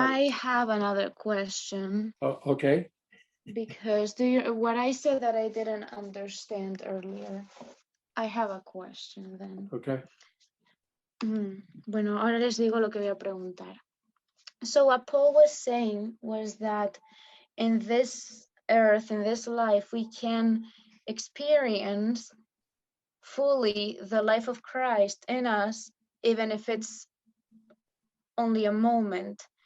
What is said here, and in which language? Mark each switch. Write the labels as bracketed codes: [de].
[en] I have another question. Oh, okay. Because what I said that I didn't understand earlier, I have a question then. Okay. [es] Bueno, ahora les digo lo que voy a preguntar. [en] So what Paul was saying was that in this earth, in this life, we can experience fully the life of Christ in us, even if it's only a moment.